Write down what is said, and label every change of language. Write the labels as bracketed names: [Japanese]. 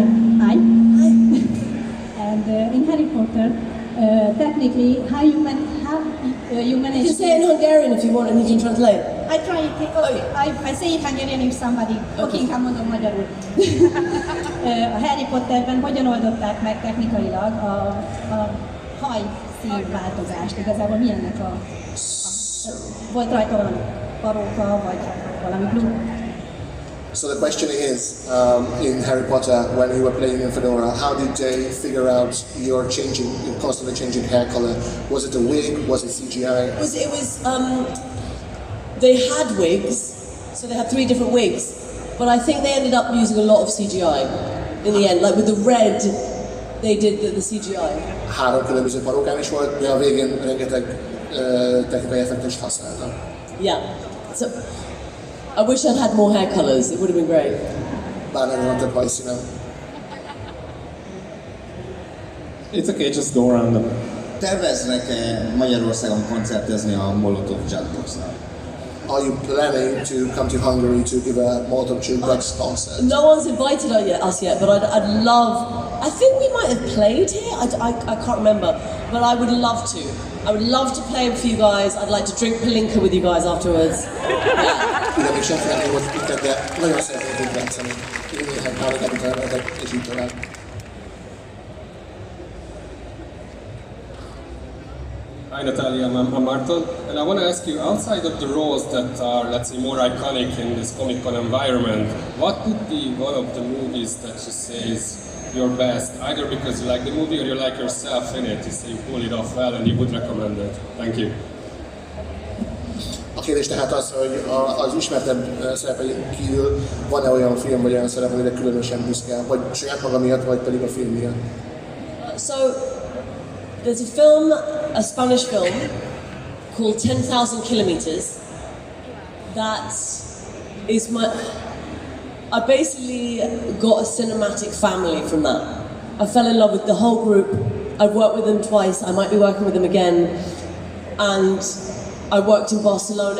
[English] And in Harry Potter, technically, how you manage? You can say it in Hungarian if you want, and you can translate. I try it. I say it Hungarian if somebody. [Hungarian] Okay, inkább mondom magyarul. A Harry Potterben hogyan oldották meg technikailag a haj színváltozást? Igazából milyennek volt rajta valami paróka, vagy valami blue? [English] So the question is, in Harry Potter, when you were playing in Fedora, how did they figure out your constantly changing hair color? Was it a wig? Was it CGI? It was they had wigs, so they had 3 different wigs, but I think they ended up using a lot of CGI in the end. Like with the red, they did the CGI. [Hungarian] 3 különböző parókám is volt, de a végén rengeteg technikai effektust használtam. [English] Yeah. So, I wish I'd had more hair colours, it would have been great. [Hungarian] Bár nem van több hajszínem. [English] It's okay, just go around them. [Hungarian] Terveznek-e Magyarországon koncertezni a Molotov Jukebox-nál? [English] Are you planning to come to Hungary to give a Molotov Jukebox concert? No one's invited us yet, but I'd love... I think we might have played here, I can't remember, but I would love to. I would love to play with you guys, I'd like to drink Palinka with you guys afterwards. [Hungarian] Ugye még senki nem volt itt, de nagyon szeretnék játszani. Én néhány párokat és így tovább. [English] Hi Natalia, I'm Martin, and I want to ask you, outside of the roles that are, let's say, more iconic in this Comic Con environment, what would be one of the movies that you say is your best, either because you like the movie or you like yourself in it, you say you pull it off well and you would recommend it? Thank you. [Hungarian] A kérdés tehát az, hogy az ismertebb szerepeink kívül van-e olyan film vagy olyan szerep, amire különösen büszke, vagy saját maga miatt, vagy pedig a film miatt? [English] So, there's a film, a Spanish film, called 10,000 Kilometers, that is I basically got a cinematic family from that. I fell in love with the whole group, I've worked with them twice, I might be working with them again, and I worked in Barcelona.